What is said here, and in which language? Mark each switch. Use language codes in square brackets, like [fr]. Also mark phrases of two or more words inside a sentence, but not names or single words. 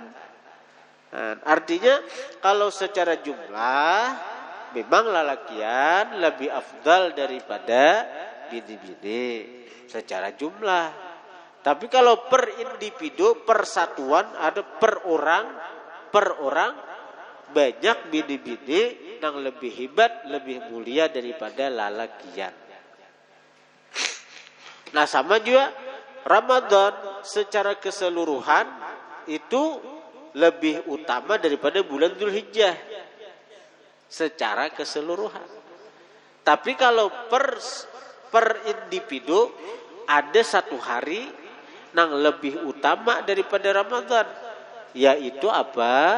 [bjn] Nah, artinya kalau secara jumlah memang lalakian lebih afdal daripada bini-bini secara jumlah. Tapi kalau per individu, per satuan, ada per orang banyak bini-bini yang lebih hebat, lebih mulia daripada lalakian. Nah, sama juga Ramadan secara keseluruhan itu lebih utama daripada bulan Dzulhijjah secara keseluruhan. Tapi kalau per individu ada satu hari yang lebih utama daripada Ramadan, yaitu apa?